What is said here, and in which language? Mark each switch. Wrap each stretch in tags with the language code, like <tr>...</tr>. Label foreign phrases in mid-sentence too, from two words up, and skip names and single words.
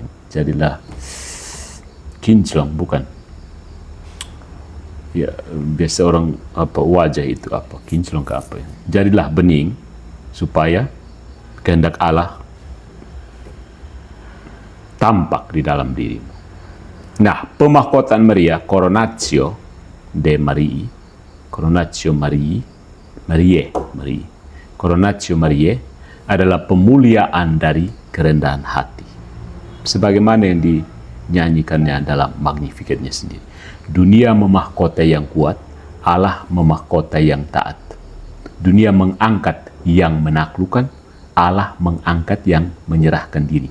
<id>Jadilah kinclong, bukan? Ya, biasa orang apa wajah itu apa? Kinclong ke apa? Jadilah bening supaya kehendak Allah tampak di dalam dirimu. Nah, pemahkotaan Maria,</id> <la>coronatio de Marii, coronatio Marii, coronatio Mariae</la> <id>adalah pemuliaan dari kerendahan hati. Sebagaimana yang dinyanyikannya dalam Magnificatnya sendiri. Dunia memahkotai yang kuat, Allah memahkotai yang taat. Dunia mengangkat yang menaklukkan, Allah mengangkat yang menyerahkan diri.</id>